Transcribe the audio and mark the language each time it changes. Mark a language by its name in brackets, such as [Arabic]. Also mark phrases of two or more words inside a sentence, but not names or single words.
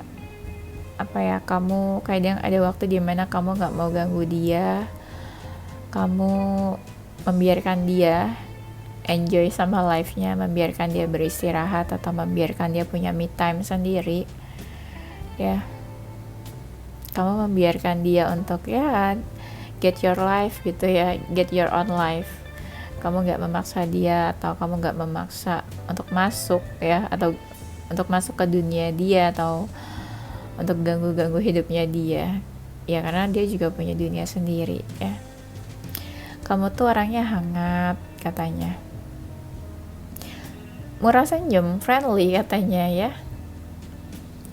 [Indonesian] Apa ya, kamu kadang ada waktu dimana kamu nggak mau ganggu dia, kamu membiarkan dia enjoy sama life-nya, membiarkan dia beristirahat atau membiarkan dia punya [English] me time [Indonesian] sendiri ya. Kamu membiarkan dia untuk ya [English] get your life [Indonesian] gitu ya, [English] get your own life. [Indonesian] Kamu gak memaksa dia atau kamu gak memaksa untuk masuk ya, atau untuk masuk ke dunia dia atau untuk ganggu-ganggu hidupnya dia ya, karena dia juga punya dunia sendiri ya. Kamu tuh orangnya hangat katanya, murah senyum, friendly katanya ya.